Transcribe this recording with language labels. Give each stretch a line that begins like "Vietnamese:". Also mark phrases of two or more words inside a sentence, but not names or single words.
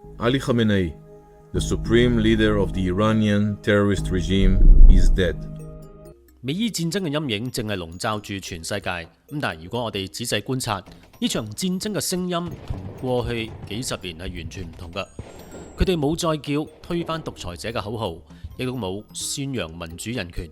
English: Ali Khamenei, the supreme leader of the Iranian terrorist regime, is dead.
Cantonese: 美伊戰爭嘅陰影正係籠罩住全世界。咁但係如果我哋仔細觀察，呢場戰爭嘅聲音同過去幾十年係完全唔同㗎。佢哋冇再叫推翻獨裁者嘅口號，亦都冇宣揚民主人權。